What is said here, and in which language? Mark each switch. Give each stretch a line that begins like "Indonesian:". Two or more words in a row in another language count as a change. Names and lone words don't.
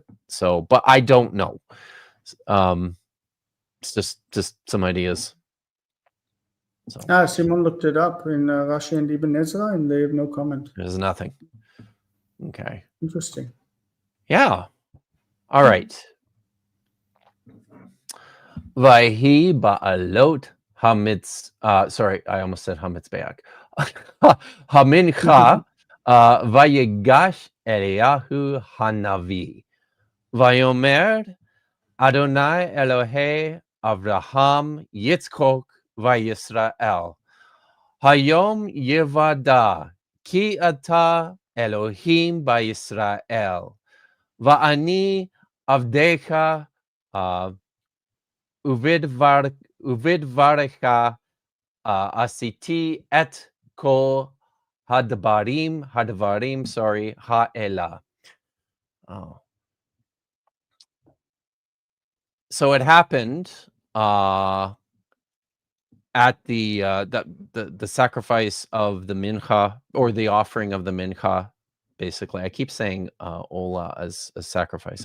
English: So, but I don't know. It's just some ideas. So. Simon looked it up in Rashi and Ibn Ezra, and they have no comment. There's nothing. Okay. Interesting. Yeah. All right.
Hebrew: ויהי בעלות המז. Sorry, I almost said hamitzbeach. המנחה ויגש אליהו הנביא. ויאמר יהוה אלהי אברהם יצחק וישראל. היום יודע כי אתה אלהים וישראל. ואני עבדך ובדבריך עשיתי את כל הדברים האלה.
English: Oh. So it happened at the sacrifice of the mincha, or the offering of the mincha. Basically, I keep saying ola as a sacrifice.